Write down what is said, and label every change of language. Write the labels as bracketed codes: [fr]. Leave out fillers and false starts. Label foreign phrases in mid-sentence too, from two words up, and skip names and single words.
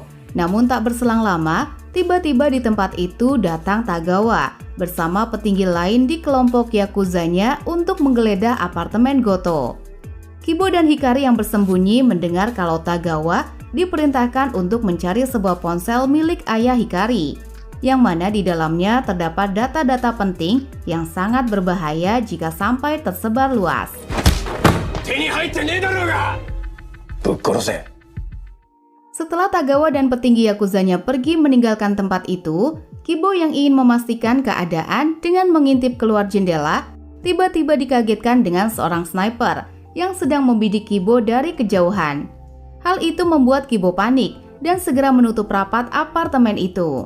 [id] Namun tak berselang lama, tiba-tiba di tempat itu datang Tagawa bersama petinggi lain di kelompok Yakuzanya untuk menggeledah apartemen Goto. Kibo dan Hikari yang bersembunyi mendengar kalau Tagawa diperintahkan untuk mencari sebuah ponsel milik ayah Hikari, yang mana di dalamnya terdapat data-data penting yang sangat berbahaya jika sampai tersebar luas. [ja] 手に入ってねえだろうが。ぶっ殺せ。 [id] Setelah Tagawa dan petinggi Yakuzanya pergi meninggalkan tempat itu, Kibo yang ingin memastikan keadaan dengan mengintip keluar jendela, tiba-tiba dikagetkan dengan seorang sniper yang sedang membidik Kibo dari kejauhan. Hal itu membuat Kibo panik dan segera menutup rapat apartemen itu.